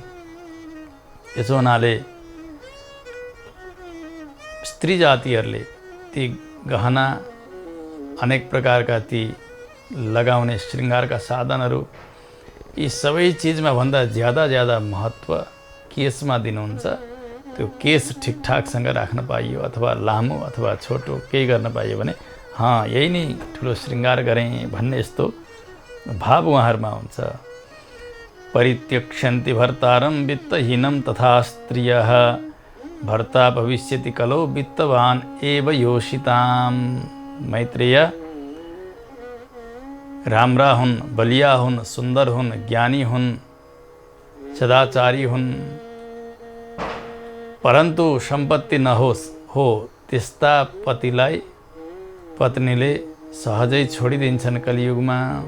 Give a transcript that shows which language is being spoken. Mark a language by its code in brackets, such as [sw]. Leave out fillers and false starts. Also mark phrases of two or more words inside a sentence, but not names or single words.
[ne] यसो हुनाले स्त्री जातिहरूले ती गहना अनेक प्रकारका ती लगाउने श्रृङ्गारका साधनहरू यी सबै चिजमा भन्दा ज्यादा महत्त्व केसमा दिनुहुन्छ। त्यो केस ठिकठाकसँग राख्न पाइयो अथवा लामो अथवा छोटो केही गर्न पाइयो भने यही नै ठुलो श्रृङ्गार गरेँ भन्ने यस्तो भाव उहाँहरूमा हुन्छ। [sa] परित्यक्ष्यन्ति भर्तारं वित्तहीनं तथा स्त्रियः भर्ता भविष्यति कलौ वित्तवान् एव योषिताम्। [ne] मैत्रेय राम्रा हुन्, बलिया हुन्, सुन्दर हुन्, ज्ञानी हुन्, सदाचारी हुन्, परन्तु सम्पत्ति नहोस् हो त्यस्ता पतिलाई पत्नीले सहजै छोडिदिन्छन् कलियुगमा।